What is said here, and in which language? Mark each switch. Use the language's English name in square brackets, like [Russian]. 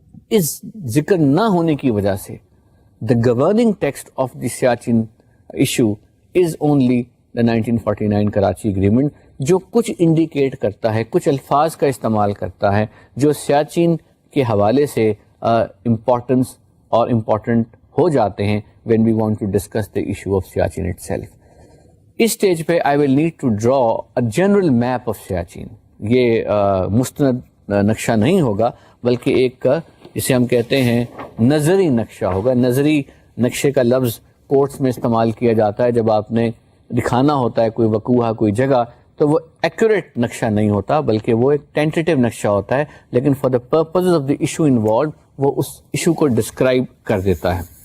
[Urdu] اس ذکر نہ ہونے کی وجہ سے [English] the governing text of the Siachen issue is only the 1949 Karachi agreement, [Urdu] جو کچھ انڈیکیٹ کرتا ہے, کچھ الفاظ کا استعمال کرتا ہے جو سیاچین کے حوالے سے امپورٹنس اور امپورٹنٹ ہو جاتے ہیں [English] when we want to discuss the issue of Siachen itself. [Urdu] اس stage پہ [English] I will need to draw a general map of Siachen. [Urdu] یہ مستند نقشہ نہیں ہوگا بلکہ ایک جسے ہم کہتے ہیں نظری نقشہ ہوگا. نظری نقشے کا لفظ کورٹس میں استعمال کیا جاتا ہے جب آپ نے دکھانا ہوتا ہے کوئی وقوعہ کوئی جگہ, تو وہ ایکوریٹ نقشہ نہیں ہوتا بلکہ وہ ایک ٹینٹیٹیو نقشہ ہوتا ہے, لیکن [English] for the purpose of the issue involved [Urdu] وہ اس ایشو کو ڈسکرائب کر دیتا ہے.